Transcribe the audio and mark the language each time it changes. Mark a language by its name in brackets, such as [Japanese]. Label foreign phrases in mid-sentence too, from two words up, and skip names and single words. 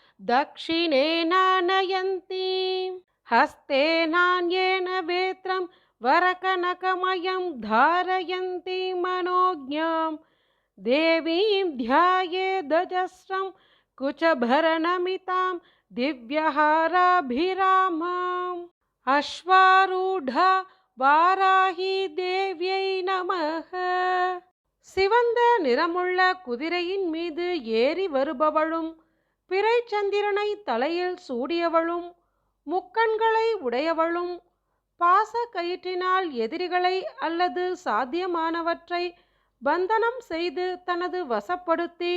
[Sanskrit] दक्षिणेनानयन्तीं हस्तेनान्येन वेत्रं वरकनकमयं धारयन्ती मनोज्ञां देवीं ध्यायेदजस्रं कुचभरनमितां दिव्यहाराभिरामाम्। [Tamil] अश्वारूढा வாராகி தேவியை நமக. சிவந்த நிறமுள்ள குதிரையின் மீது ஏறி வருபவளும் பிறை சந்திரனை தலையில் சூடியவளும் முக்கண்களை உடையவளும் பாச கயிற்றினால் எதிரிகளை அல்லது சாத்தியமானவற்றை பந்தனம் செய்து தனது வசப்படுத்தி